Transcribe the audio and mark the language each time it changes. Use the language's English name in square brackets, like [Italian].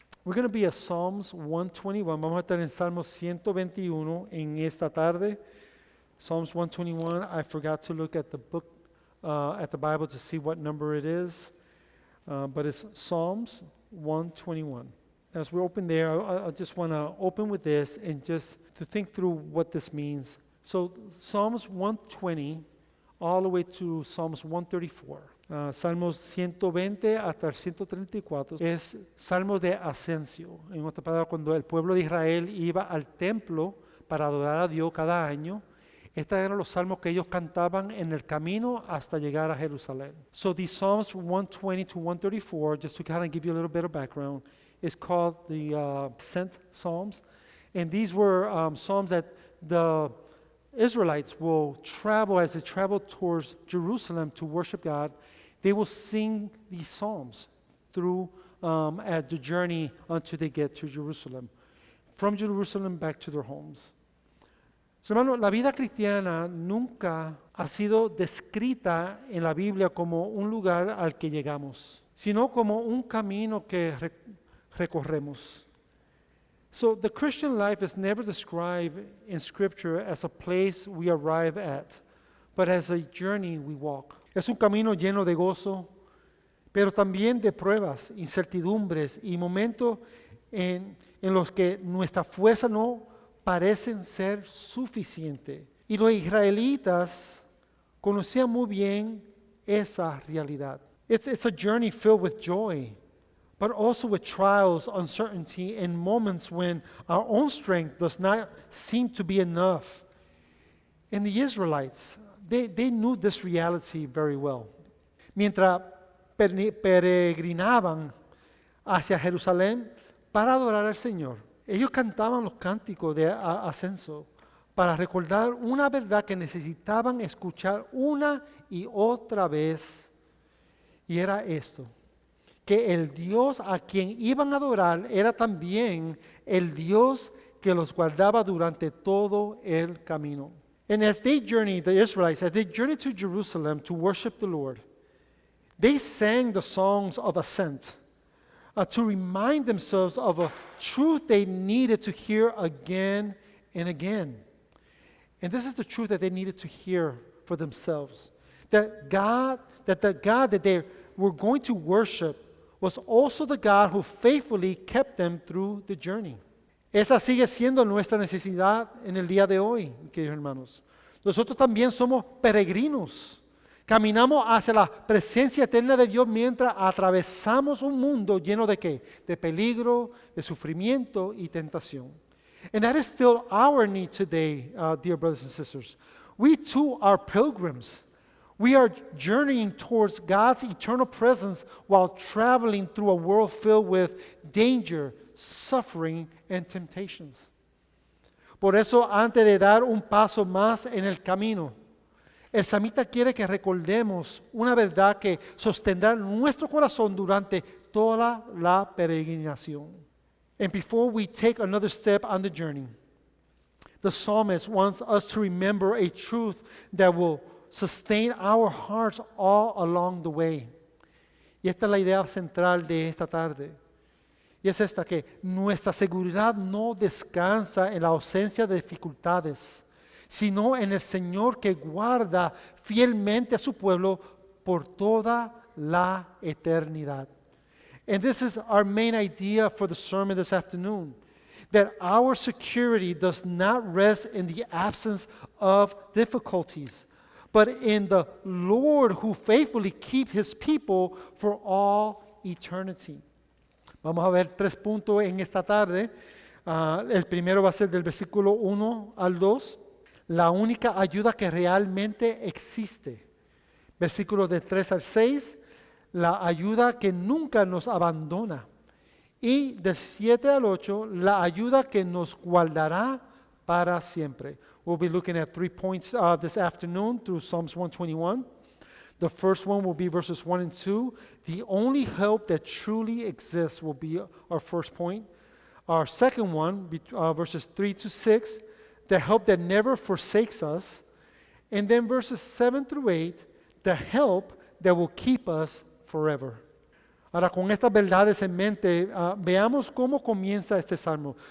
[English] We're going to be at Psalms 121. [Spanish] Vamos a estar en Salmos 121 en esta tarde. [English] Psalms 121. I forgot to look at the book, at the Bible to see what number it is, but it's Psalms 121. As we open there, I just want to open with this and just to think through what this means. So Psalms 120 all the way to Psalms 134. [Spanish] Salmos 120 hasta el 134 es Salmos de Ascensión. En otras palabras, cuando el pueblo de Israel iba al templo para adorar a Dios cada año, estos eran los salmos que ellos cantaban en el camino hasta llegar a Jerusalén. [English] So these Psalms 120 to 134, just to kind of give you a little bit of background, is called the Ascent Psalms. And these were psalms that the Israelites will travel as they travel towards Jerusalem to worship God. They will sing these psalms through at the journey until they get to Jerusalem. From Jerusalem back to their homes. [Spanish] So, hermano, la vida cristiana nunca ha sido descrita en la Biblia como un lugar al que llegamos, sino como un camino que recorremos. [English] So the Christian life is never described in Scripture as a place we arrive at, but as a journey we walk. [Spanish] Es un camino lleno de gozo, pero también de pruebas, incertidumbres y momentos en los que nuestra fuerza no parecen ser suficiente. Y los israelitas conocían muy bien esa realidad. [English] It's a journey filled with joy, but also with trials, uncertainty, and moments when our own strength does not seem to be enough. And the Israelites, they knew this reality very well. [Spanish] Mientras peregrinaban hacia Jerusalén para adorar al Señor, ellos cantaban los cánticos de ascenso para recordar una verdad que necesitaban escuchar una y otra vez, y era esto: que el Dios a quien iban a adorar era también el Dios que los guardaba durante todo el camino. [English] And as they journeyed, the Israelites, as they journeyed to Jerusalem to worship the Lord, they sang the songs of ascent to remind themselves of a truth they needed to hear again and again. And this is the truth that they needed to hear for themselves. That the God that they were going to worship was also the God who faithfully kept them through the journey. [Spanish] Esa sigue siendo nuestra necesidad en el día de hoy, queridos hermanos. Nosotros también somos peregrinos. Caminamos hacia la presencia eterna de Dios mientras atravesamos un mundo lleno de ¿qué? De peligro, de sufrimiento y tentación. [English] And that is still our need today, dear brothers and sisters. We too are pilgrims. We are journeying towards God's eternal presence while traveling through a world filled with danger, suffering, and temptations. [Spanish] Por eso, antes de dar un paso más en el camino, el salmista quiere que recordemos una verdad que sostendrá nuestro corazón durante toda la peregrinación. [English] And before we take another step on the journey, the psalmist wants us to remember a truth that will sustain our hearts all along the way. [Spanish] Y esta es la idea central de esta tarde. Y es esta: que nuestra seguridad no descansa en la ausencia de dificultades, sino en el Señor que guarda fielmente a su pueblo por toda la eternidad. [English] And this is our main idea for the sermon this afternoon, that our security does not rest in the absence of difficulties, but in the Lord who faithfully keeps His people for all eternity. [Spanish] Vamos a ver 3 puntos en esta tarde. El primero va a ser del versículo 1 al 2. La única ayuda que realmente existe. Versículos de 3 al 6. La ayuda que nunca nos abandona. Y del 7 al 8, la ayuda que nos guardará para siempre. [English] We'll be looking at 3 points this afternoon through Psalms 121. The first one will be verses 1 and 2. The only help that truly exists will be our first point. Our second one, verses 3 to 6, the help that never forsakes us. And then verses 7 through 8, the help that will keep us forever. [Spanish] Ahora, con estas verdades en mente, veamos cómo comienza este salmo.